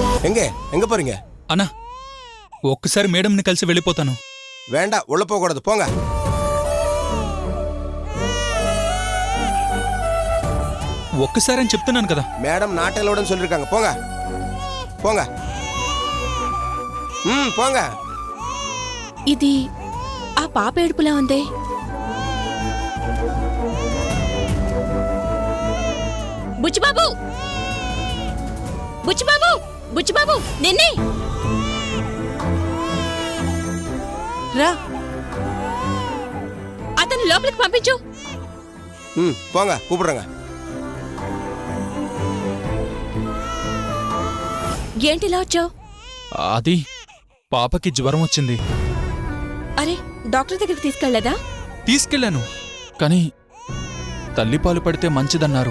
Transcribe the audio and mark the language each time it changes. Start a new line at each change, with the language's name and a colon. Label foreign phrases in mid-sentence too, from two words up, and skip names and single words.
Tamil: எங்க போறீங்க?
Telugu: అన్నా ఒక్కసారి మేడంని కలిసి వెళ్ళిపోతాను.
Tamil: வேண்டாம், உள்ள போக கூடாது, போங்க.
Telugu: ఒక్కసారి అని చెప్తున్నాను కదా.
Tamil: மேடம் நாட்டலோடன்னு சொல்லிருக்காங்க, போங்க போங்க. போங்க.
Telugu: ఇది ఆ పాప ఏడుపులా ఉందే. బుచ్చిబాబు, బుచ్చిబాబు, బుచ్చిబాబు, నిన్నే రా. అతను లోపలికి పంపించు.
Tamil: போங்க, கூப்பிடுறேங்க.
Telugu: ఏంటిలా వచ్చావు? అది పాపకి జ్వరం వచ్చింది. అరే, డాక్టర్ దగ్గరికి తీసుకెళ్లేదా? తీసుకెళ్ళాను, కానీ తల్లిపాలు పడితే మంచిదన్నారు.